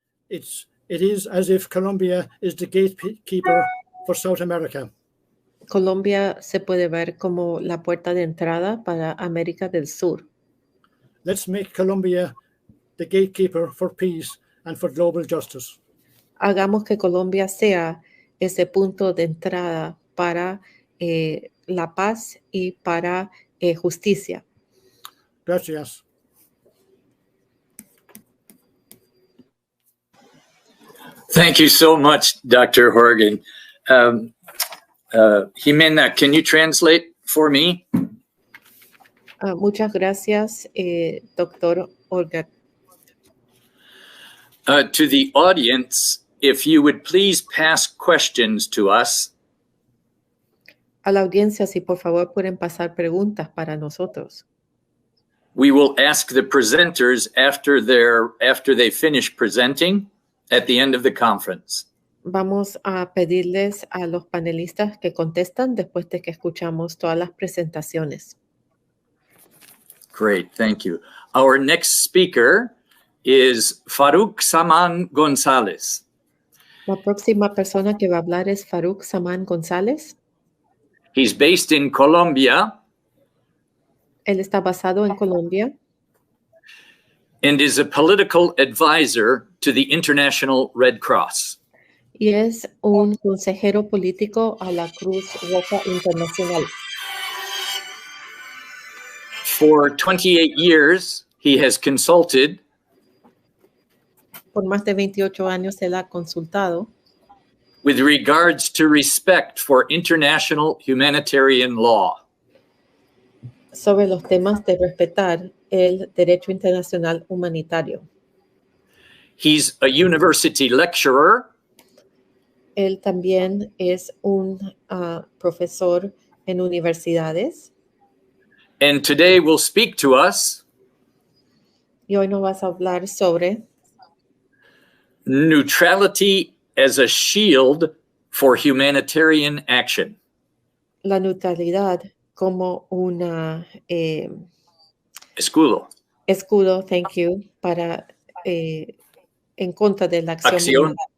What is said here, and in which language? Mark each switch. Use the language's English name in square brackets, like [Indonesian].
[English] it is as if Colombia is the gatekeeper for South America. [Spanish] Colombia se puede ver como la puerta de entrada para América del Sur. [English] Let's make Colombia the gatekeeper for peace and for global justice. [Spanish] Hagamos que Colombia sea ese punto de entrada para la paz y para justicia. Gracias. [English] Thank you so much, Dr. Horgan. Jimena, can you translate for me? [Spanish] Muchas gracias, Dr. Horgan. [English] To the audience, if you would please pass questions to us. [Spanish] A la audiencia, si por favor pueden pasar preguntas para nosotros. [English] We will ask the presenters after they finish presenting at the end of the conference. [Spanish] Vamos a pedirles a los panelistas que contestan después de que escuchamos todas las presentaciones. [English] Great, thank you. Our next speaker is Faruk Saman Gonzáles. [Spanish] La próxima persona que va a hablar es Faruk Saman Gonzáles. [English] He's based in Colombia. [Spanish] Él está basado en Colombia. [English] And is a political advisor to the International Red Cross. [Spanish] Y es un consejero político a la Cruz Roja Internacional. [English] For 28 years, he has consulted. [Spanish] Por más de 28 años él ha consultado. [English] With regards to respect for international humanitarian law. [Spanish] Sobre los temas de respetar el derecho internacional humanitario. [English] He's a university lecturer. [Spanish] Él también es un profesor en universidades. [English] And today will speak to us. [Spanish] Y hoy nos vas a hablar sobre [English] Neutrality as a shield for humanitarian action. [Spanish] La neutralidad como una escudo. Escudo, [English] thank you, [Spanish] para en contra de la acción.